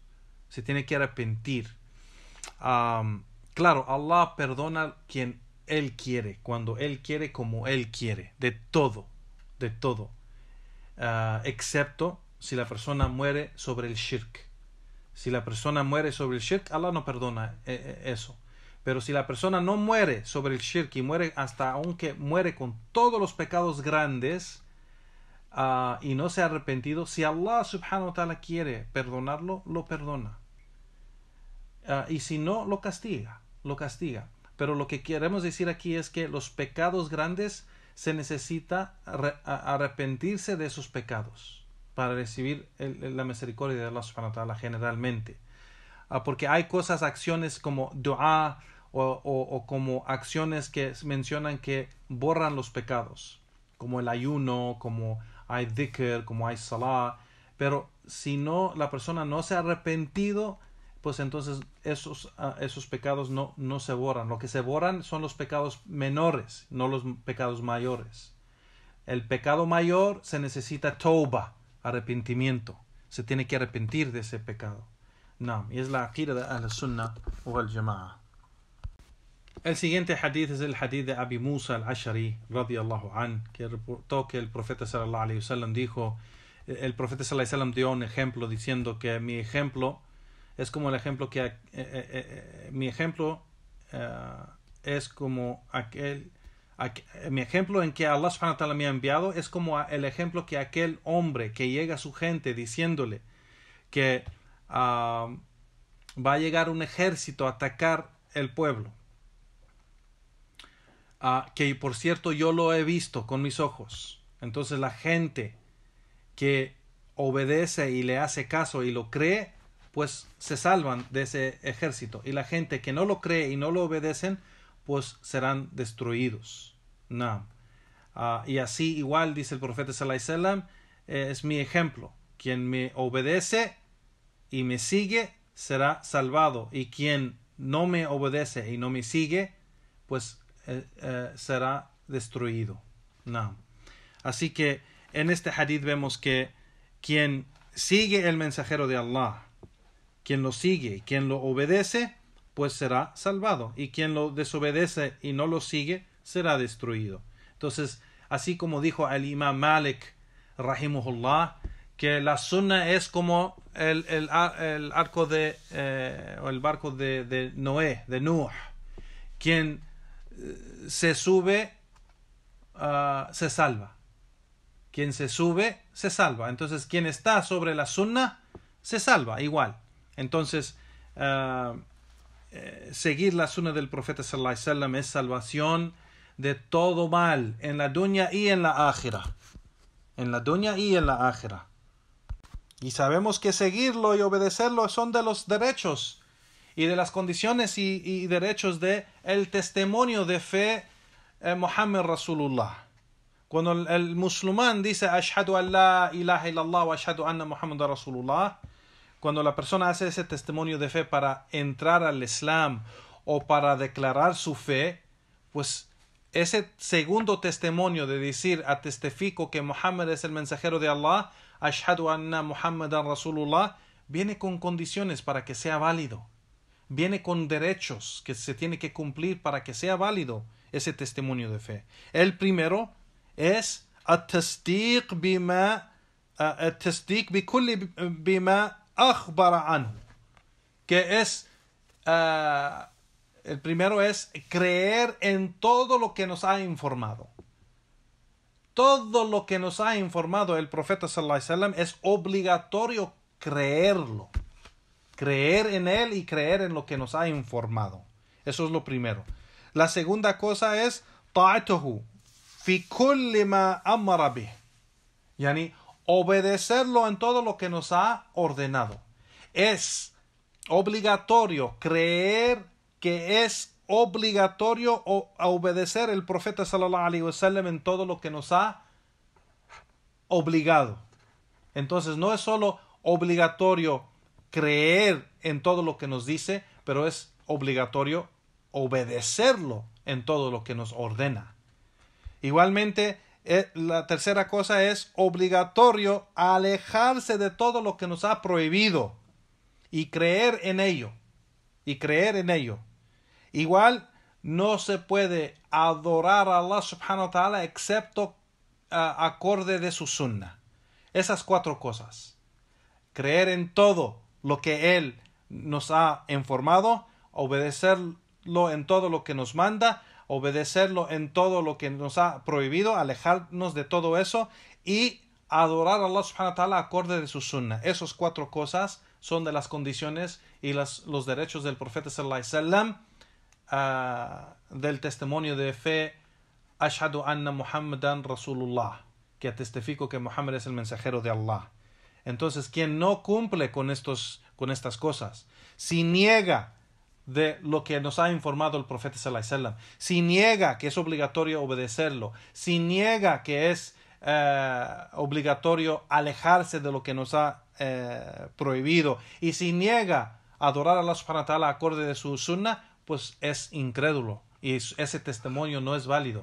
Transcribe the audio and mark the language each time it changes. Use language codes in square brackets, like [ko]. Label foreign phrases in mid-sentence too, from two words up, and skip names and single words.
[es] Se tiene que arrepentir. Claro, Allah perdona quien Él quiere, cuando Él quiere, como Él quiere, de todo, excepto si la persona muere sobre el shirk. Si la persona muere sobre el shirk, Allah no perdona eso. Pero si la persona no muere sobre el shirk y muere aunque muere con todos los pecados grandes y no se ha arrepentido, si Allah [ar] سبحانه وتعالى [es] quiere perdonarlo, lo perdona. Y si no, lo castiga. Pero lo que queremos decir aquí es que los pecados grandes se necesita arrepentirse de esos pecados para recibir la misericordia de Allah [ar] سبحانه وتعالى [es] generalmente. Porque hay acciones como dua o como acciones que mencionan que borran los pecados, como el ayuno, como hay dhikr, como hay salah. Pero si no, la persona no se ha arrepentido, pues entonces esos pecados no se borran. Lo que se borran son los pecados menores, no los pecados mayores. El pecado mayor se necesita tauba, arrepentimiento. Se tiene que arrepentir de ese pecado. Y es la aqida de [ar] أهل السنة والجماعة. [es] El siguiente hadith es el hadith de Abi Musa al-Ash'ari [ar] رضي الله عن, [es] que reportó que el profeta [ar] صلى الله عليه وسلم [es] dijo, el profeta [ar] صلى الله عليه وسلم [es] dio un ejemplo diciendo que mi ejemplo es como el ejemplo que es como mi ejemplo en que Allah [ar] سبحانه وتعالى [es] me ha enviado es como el ejemplo que aquel hombre que llega a su gente diciéndole que va a llegar un ejército a atacar el pueblo. Que por cierto yo lo he visto con mis ojos. Entonces la gente que obedece y le hace caso y lo cree, pues se salvan de ese ejército. Y la gente que no lo cree y no lo obedecen, pues serán destruidos. No. Y así igual dice el profeta [ar] صلى الله عليه وسلم, [es] es mi ejemplo. Quien me obedece y me sigue será salvado, y quien no me obedece y no me sigue, pues será destruido. No. Así que en este hadith vemos que quien sigue el mensajero de Allah, quien lo sigue y quien lo obedece, pues será salvado, y quien lo desobedece y no lo sigue será destruido. Entonces, así como dijo el imam Malik rahimahullah, que la sunna es como el arco de o el barco de Noé, de Nuh. Quien se sube se salva. Quien se sube se salva. Entonces quien está sobre la sunna se salva igual. Entonces seguir la sunna del profeta [ar] صلى الله عليه وسلم [es] es salvación de todo mal en la dunya y en la akhira. En la dunya y en la akhira. Y sabemos que seguirlo y obedecerlo son de los derechos y de las condiciones y derechos de el testimonio de fe [ar] محمد رسول الله. [es] Cuando el musulmán dice [ar] أشهد أن لا إله إلا الله وأشهد أن محمد رسول الله, [es] cuando la persona hace ese testimonio de fe para entrar al Islam o para declarar su fe, pues ese segundo testimonio de decir testifico que Muhammad es el mensajero de Allah, [ar] أشهد أن محمدا رسول الله, [es] viene con condiciones para que sea válido. Viene con derechos que se tiene que cumplir para que sea válido ese testimonio de fe. El primero es [ar] التصديق بكل بما أخبر عنه, [es] que es el primero es creer en todo lo que nos ha informado. Todo lo que nos ha informado el profeta [ar] صلى الله عليه وسلم [es] es obligatorio creerlo. Creer en él y creer en lo que nos ha informado. Eso es lo primero. La segunda cosa es [ar] طاعته في كل ما أمر به. [es] Yani obedecerlo en todo lo que nos ha ordenado. Es obligatorio creer que es obligatorio obedecer el profeta [ar] صلى الله عليه وسلم [es] en todo lo que nos ha obligado. Entonces no es solo obligatorio creer en todo lo que nos dice, pero es obligatorio obedecerlo en todo lo que nos ordena. Igualmente, la tercera cosa es obligatorio alejarse de todo lo que nos ha prohibido y creer en ello. Igual no se puede adorar a Allah [ar] سبحانه وتعالى [es] excepto acorde de su sunnah. Esas cuatro cosas. Creer en todo lo que Él nos ha informado, obedecerlo en todo lo que nos manda, obedecerlo en todo lo que nos ha prohibido, alejarnos de todo eso y adorar a Allah [ar] سبحانه وتعالى [es] acorde de su sunnah. Esas cuatro cosas son de las condiciones y los derechos del profeta [ar] صلى الله عليه وسلم, [es] del testimonio de fe [ar] أشهد أن محمدا رسول الله, [es] que testifico que Muhammad es el mensajero de Allah. Entonces, quien no cumple con estas cosas, si niega de lo que nos ha informado el profeta [ar] صلى الله عليه وسلم, [es] si niega que es obligatorio obedecerlo, si niega que es obligatorio alejarse de lo que nos ha prohibido, y si niega adorar a Allah [ar] سبحانه وتعالى [es] acorde de su sunnah, pues es incrédulo y ese testimonio no es válido.